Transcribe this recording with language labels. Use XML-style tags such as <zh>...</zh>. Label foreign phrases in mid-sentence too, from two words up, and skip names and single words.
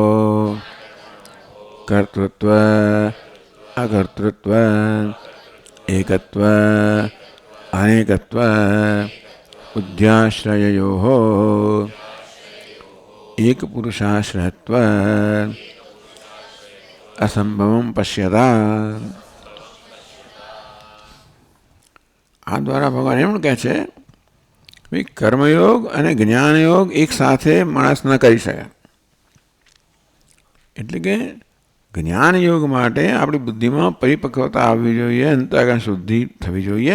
<sa>कर्तृत्व अकर्तृत्व एकत्व अनेकत्व बुद्ध्याश्रययोः एक पुरुषाश्रयत्व असंभवं पश्यता.</sa> <gu>આ દ્વારા ભગવાન એમ કહે છે ભાઈ કર્મયોગ અને જ્ઞાનયોગ એક સાથે માણસ ન કરી શકે. એટલે કે જ્ઞાનયોગ માટે આપણી બુદ્ધિમાં પરિપક્વતા આવવી જોઈએ, અંતઃકરણ શુદ્ધિ થવી જોઈએ.</gu>